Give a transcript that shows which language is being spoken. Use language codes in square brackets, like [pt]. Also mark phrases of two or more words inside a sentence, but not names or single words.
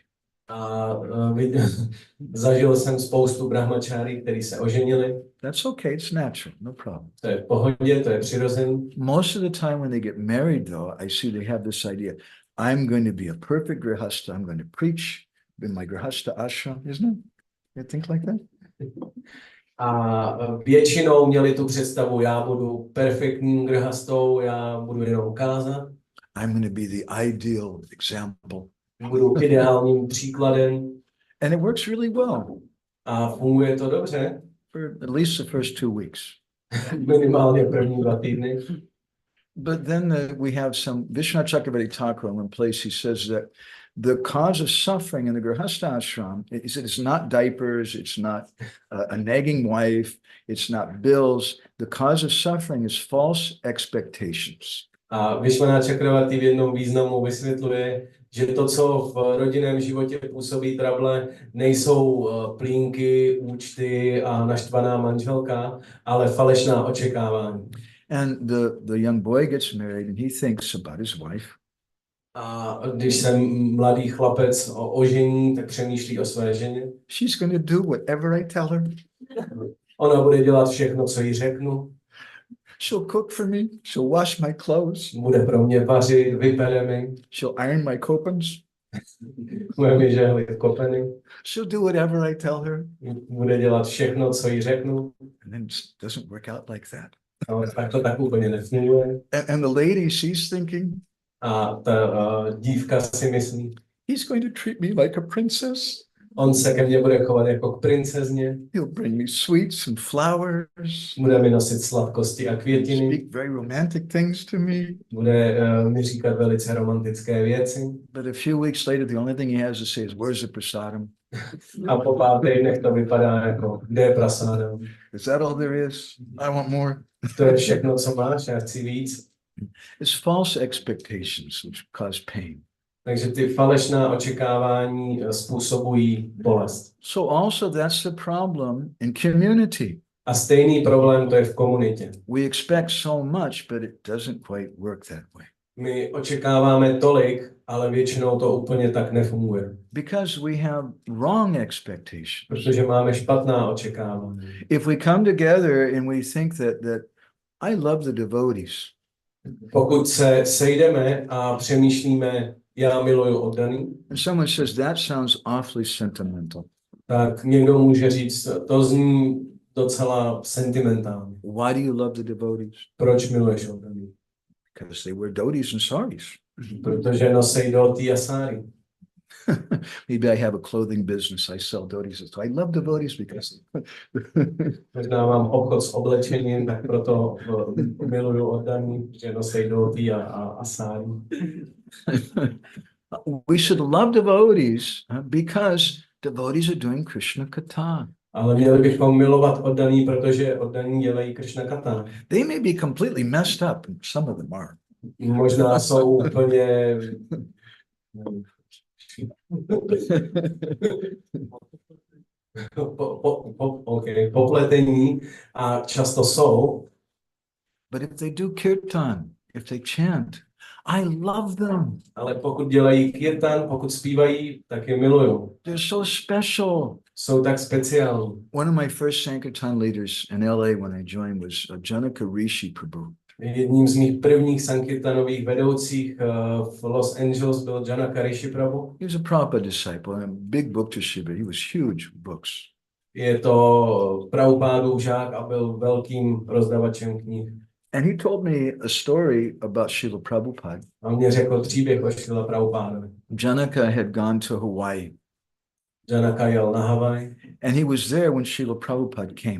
[cs] A zažil jsem spoustu brahmačárí, kteří se oženili. [en] That's okay, it's natural, no problem. [cs] To je v pohodě, to je přirozený. [en] Most of the time when they get married, though, I see they have this idea, I'm going to be a perfect grihasta, I'm going to preach in my [sa] grihasta ashram, [en] isn't it? You think like that? [cs] A většinou měli tu představu, já budu perfektním grihastou, já budu jenom kázat. [en] I'm going to be the ideal example. [cs] Budu ideálním příkladem. [en] And it works really well. [cs] A funguje to dobře. [en] For at least the first 2 weeks. [cs] Minimálně první 2 týdny. [en] But then we have some, Vishwanath Chakravarti Thakur in one place, he says that the cause of suffering in the [sa] Grihastha ashram, [en] he said it's not diapers, it's not a nagging wife, it's not bills. The cause of suffering is false expectations. [cs] A Vishwanath Chakravarti v jednom významu vysvětluje, že to, co v rodinném životě působí trable, nejsou plínky, účty a naštvaná manželka, ale falešná očekávání. [en] And the young boy gets married and he thinks about his wife. [cs] A když se mladý chlapec ožení, tak přemýšlí o své ženě. [en] She's going to do whatever I tell her. [cs] Ona bude dělat všechno, co jí řeknu. [en] She'll cook for me. She'll wash my clothes. [cs] Bude pro mě vařit, vypere mi. [en] She'll iron my kopans. [cs] Bude mi žehlit kopeny. [en] She'll do whatever I tell her. [cs] Bude dělat všechno, co jí řeknu. [en] And then it doesn't work out like that. [cs] No, tak to tak úplně nefunguje. [en] And the lady, she's thinking, [cs] A ta dívka si myslí, [en] he's going to treat me like a princess. [cs] on se ke mně bude chovat jako k princezně. [en] He'll bring me sweets and flowers. [cs] Bude mi nosit sladkosti a květiny. [en] Speak very romantic things to me. [cs] Bude mi říkat velice romantické věci. [en] But a few weeks later, the only thing he has to say is, where's the prasadam? [cs] A po pár týdnech to vypadá jako, kde je prasáda? [en] Is that all there is? I want more. [cs] To je všechno, co máš, já chci víc. [en] It's false expectations which cause pain. [cs] Takže ty falešná očekávání způsobují bolest. [en] So also that's the problem in community. [cs] A stejný problém to je v komunitě. [en] We expect so much, but it doesn't quite work that way. [cs] My očekáváme tolik, ale většinou to úplně tak nefunguje. [en] Because we have wrong expectations. [cs] Protože máme špatná očekávání. [en] If we come together and we think that I love the devotees. [cs] Pokud se sejdeme a přemýšlíme, já miluju oddaný, [en] And someone says, that sounds awfully sentimental. [cs] tak někdo může říct, to zní docela sentimentálně. [en] Why do you love the devotees? [cs] Proč miluješ oddaný? [en] Because they wear dhotis and saris. [cs] Protože nosej dhoti a sáry. [en] Maybe I have a clothing business. I sell dhotis. So I love devotees because [cs] Možná mám obchod s oblečením, tak proto miluju oddaný, že nosej dhoti a sáry. [en] we should love devotees because devotees are doing Krishna Katha. [cs] Ale měli bychom milovat oddaný, protože oddaný dělají [sa] Krishna Katha. [en] They may be completely messed up, and some of them are. [cs] Možná jsou úplně popletení a často jsou. [en] But if they do kirtan, if they chant, I love them. [cs] Ale pokud dělají kirtan, pokud zpívají, tak je miluju. [en] They're so special. [cs] Jsou tak speciální. [en] One of my first Sankirtan leaders in LA when I joined was Janaka Rishi Prabhu. [cs] Jedním z mých prvních sankirtanových vedoucích v Los Angeles byl Janaka Rishi Prabhu. [en] He was a Prabhupada disciple and a big book distributor. He was huge books. [cs] Je to Prabhupádův žák a byl velkým rozdavačem knih. [en] And he told me a story about Srila Prabhupada. [cs] A mě řekl příběh o Srila Prabhupádovi. [en] Janaka had gone to Hawaii. [cs] Janaka jel na Havaj. [en] And he was there when Srila Prabhupada came.